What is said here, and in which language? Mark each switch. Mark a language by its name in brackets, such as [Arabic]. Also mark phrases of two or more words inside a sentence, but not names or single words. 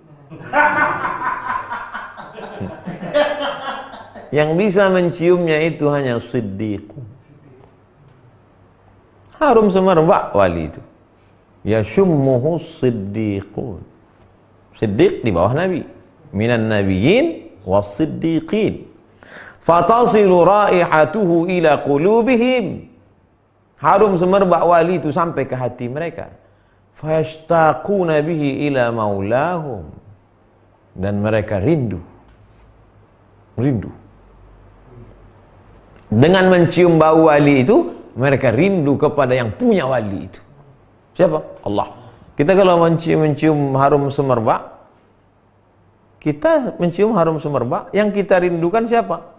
[Indonesian] Yang bisa menciumnya itu hanya siddiq. Harum semerbak wali itu. [Arabic] يشمه صديق. [Indonesian] Siddiq di bawah Nabi. [Arabic] من النبيين والصديقين. فتصل رائحته إلى قلوبهم. [Indonesian] Harum semerbak wali itu sampai ke hati mereka. [Arabic] فيشتاقون به إلى مولاهم. [Indonesian] Dan mereka rindu. Dengan mencium bau wali itu, mereka rindu kepada yang punya wali itu. Siapa? Allah. Kita kalau mencium harum semerbak, kita mencium harum semerbak, yang kita rindukan siapa?